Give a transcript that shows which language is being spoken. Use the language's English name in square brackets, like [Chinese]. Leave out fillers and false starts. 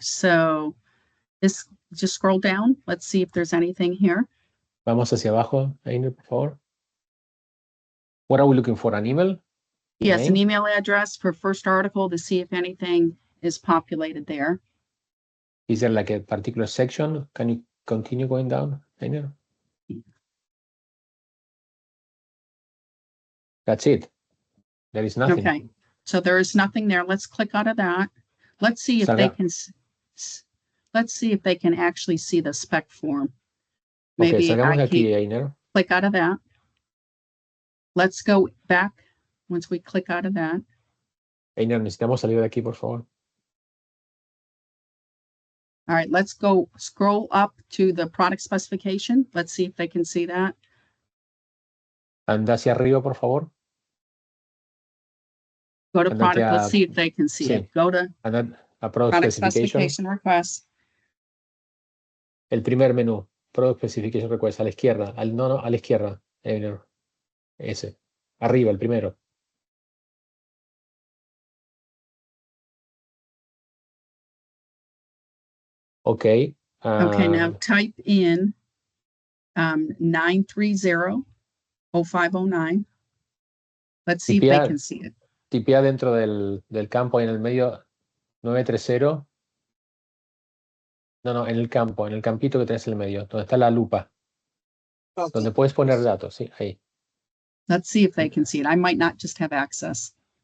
[English] So just scroll down. Let's see if there's anything here. [Spanish] Vamos hacia abajo, Einer, por favor. [English] What are we looking for? An email? Yes, an email address for first article to see if anything is populated there. Is there like a particular section? Can you continue going down, Einer? That's it. There is nothing. Okay, so there is nothing there. Let's click out of that. Let's see if they can. Let's see if they can actually see the spec form. Maybe [Spanish] salgamos de aquí, Einer. [English] Click out of that. Let's go back once we click out of that. [Spanish] Einer, necesitamos salir de aquí, por favor. [English] All right, let's go scroll up to the product specification. Let's see if they can see that. [Spanish] Anda hacia arriba, por favor. [English] Go to product. Let's see if they can see it. Go to product specification request. [Spanish] El primer menú, [English] product specification request, [Spanish] a la izquierda. A la izquierda, Einer. Ese. Arriba, el primero. [English] Okay. Okay, now type in 930-0509. Let's see if they can see it. [Spanish] Tipea dentro del campo en el medio 930. No, en el campo, en el campito que tenés en el medio, donde está la lupa. [English] Okay. [Spanish] Donde puedes poner datos, sí, ahí. [English] Let's see if they can see it. I might not just have access.